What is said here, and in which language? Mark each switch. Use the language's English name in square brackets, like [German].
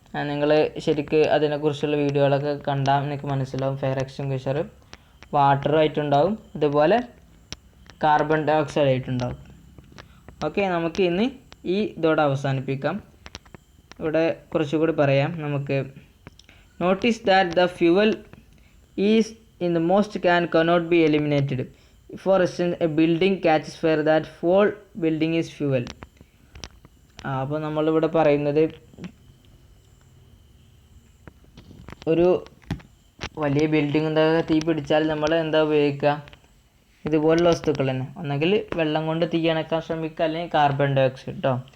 [Malayalam] നിങ്ങൾ ശരിക്ക് അതിനെക്കുറിച്ചുള്ള വീഡിയോകളൊക്കെ കണ്ടാൽ നിങ്ങൾക്ക് മനസ്സിലാവും. ഫയർ എക്സ്റ്റിങ്ക്വിഷർ വാട്ടറായിട്ടുണ്ടാവും, അതുപോലെ കാർബൺ ഡൈ ഓക്സൈഡ് ആയിട്ടുണ്ടാവും. ഓക്കെ, നമുക്ക് ഇന്ന് ഇതോടെ അവസാനിപ്പിക്കാം. ഇവിടെ കുറച്ചുകൂടി പറയാം നമുക്ക്. [English] Notice that the fuel is in the most cannot be eliminated. For instance, a building catches fire, that whole building is fuel. [Malayalam] അപ്പോൾ നമ്മളിവിടെ പറയുന്നത് ഒരു വലിയ ബിൽഡിംഗ് തീ പിടിച്ചാൽ നമ്മൾ ഉപയോഗിക്കുക, ഇതുപോലുള്ള വസ്തുക്കൾ തന്നെ. ഒന്നെങ്കിൽ വെള്ളം കൊണ്ട് തീ അണക്കാൻ ശ്രമിക്കുക, അല്ലെങ്കിൽ കാർബൺ ഡൈ ഓക്സൈഡ് കേട്ടോ.